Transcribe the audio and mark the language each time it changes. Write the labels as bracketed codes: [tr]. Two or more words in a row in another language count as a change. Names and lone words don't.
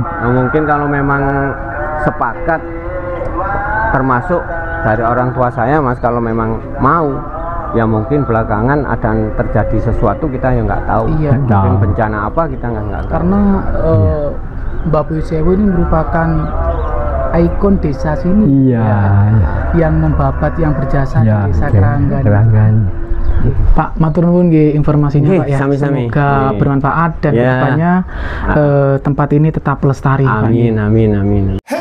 [id] Nah, mungkin kalau memang sepakat termasuk dari orang tua saya, Mas, kalau memang mau ya mungkin belakangan ada terjadi sesuatu kita yang nggak tahu. Iya. Mungkin Tahu. bencana apa kita nggak tahu. Karena Mbah Buyut Sewu ini merupakan ikon desa sini. iya Yang membabat, yang berjasa ya di desa oke. Keranggan. Keranggan [jv] Pak, matur nuwun nggih informasinya Nggih, [id] Pak ya. [jv] sami-sami. [id] Semoga [jv] Nggih. [id] bermanfaat dan Ya. kedepannya tempat ini tetap lestari Pak. Amin, amin, amin.